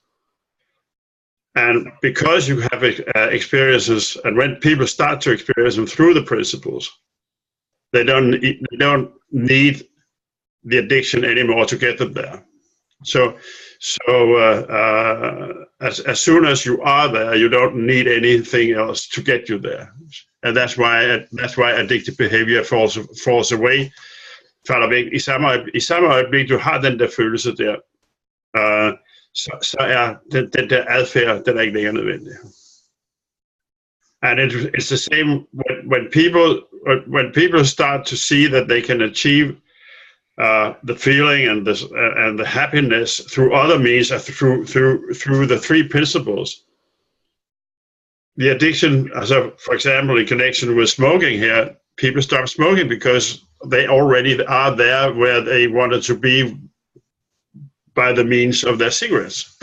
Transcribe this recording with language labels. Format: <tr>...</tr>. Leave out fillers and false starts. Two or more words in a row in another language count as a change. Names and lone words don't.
<en>And because you have experiences, and when people start to experience them through the principles, they don't need the addiction anymore to get them there. So as soon as you are there, you don't need anything else to get you there, and that's why addictive behavior falls away.</en> <da>Falder væk. I samme øjeblik, du har den der følelse der, så er den der adfærd, den er ikke længere nødvendig.</da> <en>And it's the same when people start to see that they can achieve the feeling and the happiness through other means, through the three principles. The addiction, for example, in connection with smoking here, people stop smoking because they already are there where they wanted to be by the means of their cigarettes.</en>